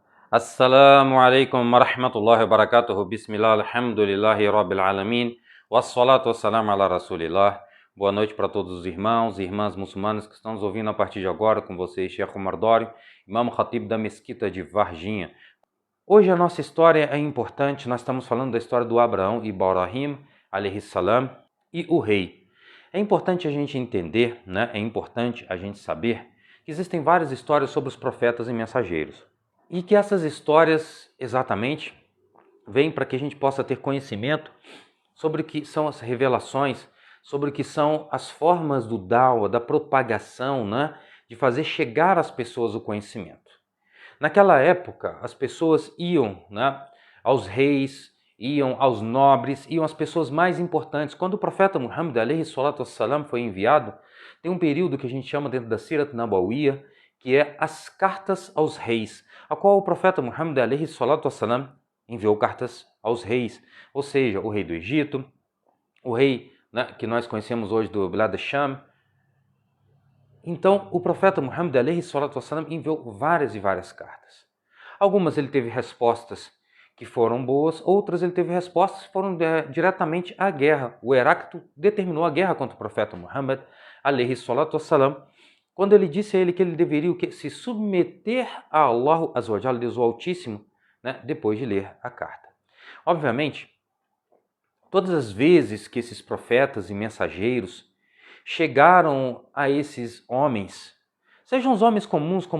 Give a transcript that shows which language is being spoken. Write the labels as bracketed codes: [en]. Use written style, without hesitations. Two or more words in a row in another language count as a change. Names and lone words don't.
[ar] السلام عليكم ورحمة الله وبركاته. بسم الله، الحمد لله رب العالمين. والصلاة والسلام على رسول الله. [pt] Boa noite para todos os irmãos e irmãs muçulmanos que estão nos ouvindo a partir de agora, com vocês, Sheikh Omar Dório, Imam Khatib da Mesquita de Varginha. Hoje a nossa história é importante, nós estamos falando da história do Abraão e Ibrahim, [ar] عليه السلام, [pt] e o rei. É importante a gente entender, é importante a gente saber que existem várias histórias sobre os profetas e mensageiros. E que essas histórias, exatamente, vêm para que a gente possa ter conhecimento sobre o que são as revelações, sobre o que são as formas do dawa, da propagação, de fazer chegar às pessoas o conhecimento. Naquela época, as pessoas iam aos reis, iam aos nobres, iam às pessoas mais importantes. Quando o profeta Muhammad [ar] عليه الصلاة والسلام [pt] foi enviado, tem um período que a gente chama dentro da [ar] السيرة النبوية, [pt] que é as cartas aos reis, a qual o profeta Muhammad [ar] عليه الصلاة والسلام [pt] enviou cartas aos reis, ou seja, o rei do Egito, o rei que nós conhecemos hoje do [ar] بلاد الشام. [pt] Então, o profeta Muhammad [ar] عليه الصلاة والسلام [pt] enviou várias e várias cartas. Algumas ele teve respostas que foram boas, outras ele teve respostas que foram diretamente à guerra. O Heráclito determinou a guerra contra o profeta Muhammad [ar] عليه الصلاة والسلام, [pt] quando ele disse a ele que ele deveria se submeter a [ar] الله عز وجل, [pt] Deus o Altíssimo, depois de ler a carta. Obviamente, todas as vezes que esses profetas e mensageiros chegaram a esses homens, sejam os homens comuns como